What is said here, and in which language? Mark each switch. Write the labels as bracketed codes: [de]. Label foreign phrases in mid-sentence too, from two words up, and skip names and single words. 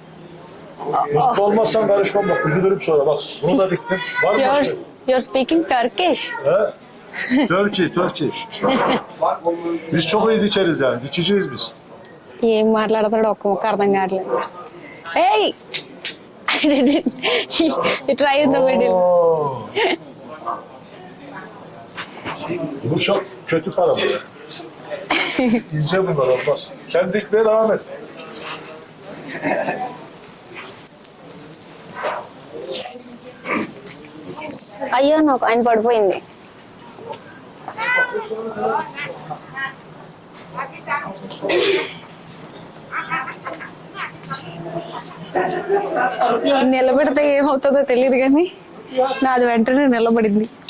[tr] Mutlu olmazsan karışmam bak. Üzülürüm sonra bak. Bunu da diktim. Var mı başka? [en] You're speaking Turkish. He? Turkey. [tr] Biz çok iyi dikeriz yani. Dikiciyiz biz. [te] ఏం మాట్లాడతాడో ఒక్క ముక్క అర్థం కావట్లేదు. [en] ఏయ్ try in the middle. [tr] Oo. Bu çok kötü para bu. İnce bunlar olmaz. Sen dikmeye devam et. [te] అయ్యో నాకు ఆయన పడిపోయింది. నిలబెడితే ఏమవుతుందో తెలియదు కానీ నాది వెంటనే నిలబడింది.